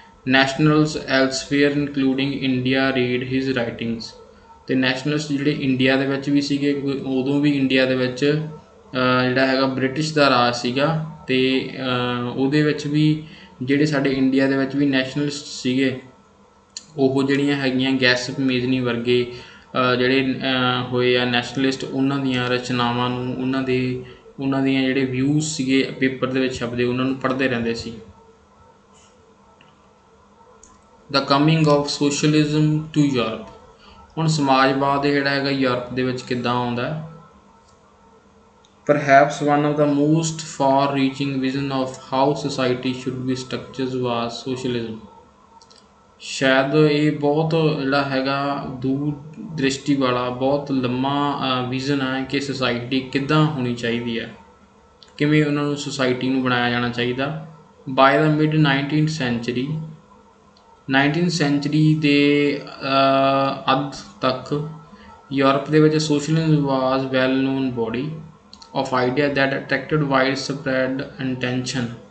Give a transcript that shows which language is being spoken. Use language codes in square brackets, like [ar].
[en] nationals elsewhere including India read his writings, [pa] ਅਤੇ nationalist ਜਿਹੜੇ India ਦੇ ਵਿੱਚ ਵੀ ਸੀਗੇ, ਉਦੋਂ ਵੀ ਇੰਡੀਆ ਦੇ ਵਿੱਚ ਜਿਹੜਾ ਹੈਗਾ ਬ੍ਰਿਟਿਸ਼ ਦਾ ਰਾਜ ਸੀਗਾ, ਅਤੇ ਉਹਦੇ ਵਿੱਚ ਵੀ ਜਿਹੜੇ ਸਾਡੇ ਇੰਡੀਆ ਦੇ ਵਿੱਚ ਵੀ ਨੈਸ਼ਨਲਿਸਟ ਸੀਗੇ, ਉਹ ਜਿਹੜੀਆਂ ਹੈਗੀਆਂ ਗੈਸਪ ਮੇਜਨੀ ਵਰਗੇ ਜਿਹੜੇ ਹੋਏ ਆ ਨੈਸ਼ਨਲਿਸਟ, ਉਹਨਾਂ ਦੀਆਂ ਰਚਨਾਵਾਂ ਨੂੰ, ਉਹਨਾਂ ਦੀਆਂ ਜਿਹੜੇ ਵਿਊਜ਼ ਸੀਗੇ ਪੇਪਰ ਦੇ ਵਿੱਚ ਛਪਦੇ, ਉਹਨਾਂ ਨੂੰ ਪੜ੍ਹਦੇ ਰਹਿੰਦੇ ਸੀ। [en] the coming of socialism to Europe, [pa] ਹੁਣ ਸਮਾਜਵਾਦ ਜਿਹੜਾ ਹੈਗਾ ਯੂਰਪ ਦੇ ਵਿੱਚ ਕਿੱਦਾਂ ਆਉਂਦਾ। [en] Perhaps one of the most far-reaching vision of how society should be structured was socialism। [pa] ਸ਼ਾਇਦ ਇਹ ਬਹੁਤ ਜਿਹੜਾ ਹੈਗਾ ਦੂਰ ਦ੍ਰਿਸ਼ਟੀ ਵਾਲਾ ਬਹੁਤ ਲੰਮਾ ਵਿਜ਼ਨ ਹੈ ਕਿ ਸੁਸਾਇਟੀ ਕਿੱਦਾਂ ਹੋਣੀ ਚਾਹੀਦੀ ਹੈ, ਕਿਵੇਂ ਉਹਨਾਂ ਨੂੰ ਸੁਸਾਇਟੀ ਨੂੰ ਬਣਾਇਆ ਜਾਣਾ ਚਾਹੀਦਾ। [en] by the mid [pa] 19th sanctuary, 19th sanctuary ਦੇ ਅੱਧ ਤੱਕ ਯੂਰਪ ਦੇ ਵਿੱਚ [en] Socialism was well known body of idea that attracted widespread attention।